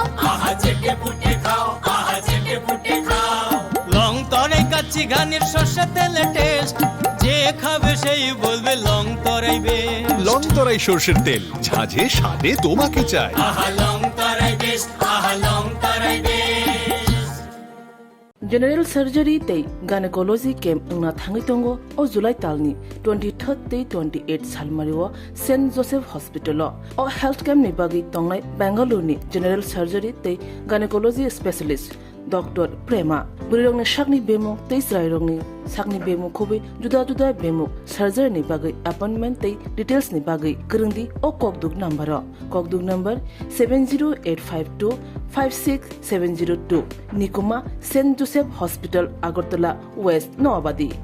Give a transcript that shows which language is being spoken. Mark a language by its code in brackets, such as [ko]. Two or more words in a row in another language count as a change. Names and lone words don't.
[bn] আহা চেটে পুটে খাও আহা চেটে পুটে খাও লং তরাই কাচ্চি ঘানির সর্ষে তেলে টেস্ট যে খাবে সেই বলবে লং তরাই বেশ লং তরাই সর্ষের তেল ঝাঁঝে স্বাদে তোমাকে চাই আহা লং তরাই বেশ আহা লং তরাই বেশ [en] General Surgery [trp] tei [en] Gynecology Camp [trp] ngna thangi tongo o July talni 23rd tei 28 salmariwa St Joseph Hospital o [en] health camp [trp] ni bagi tongnai Bangalore ni [en] General Surgery [trp] tei [en] Gynecology Specialist [trp] Dr. Prema burirongni shakni bemo tei srairongni sakni bemo khobi juda juda bemo surgery ni bagi appointment tei details ni bagi krungdi o kokduk number 70852 56702 Nikuma St Joseph Hospital Agartala West Noabadi